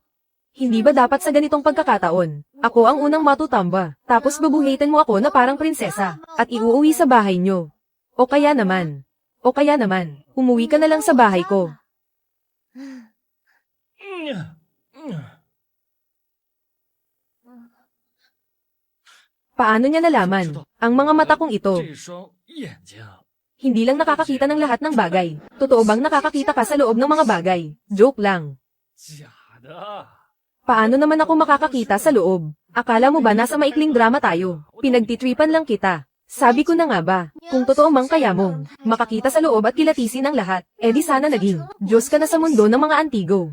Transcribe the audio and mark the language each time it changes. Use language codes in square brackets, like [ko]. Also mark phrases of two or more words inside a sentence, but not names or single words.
[tl] Hindi ba dapat sa ganitong pagkakataon, ako ang unang matutamba, tapos bubuhitin mo ako na parang prinsesa, at iuuwi sa bahay nyo? O kaya naman, umuwi ka na lang sa bahay ko. Paano niya nalaman? Ang mga mata kong ito, [zh] 这双眼睛， [tl] hindi lang nakakakita ng lahat ng bagay. Totoo bang nakakakita ka sa loob ng mga bagay? Joke lang. [zh] 假的。 [tl] Paano naman ako makakakita sa loob? Akala mo ba nasa maikling drama tayo? Pinagtitripan lang kita. Sabi ko na nga ba, kung totoo mang kaya mong makakita sa loob at kilatisin ang lahat, edi sana naging Diyos ka na sa mundo ng mga antigo.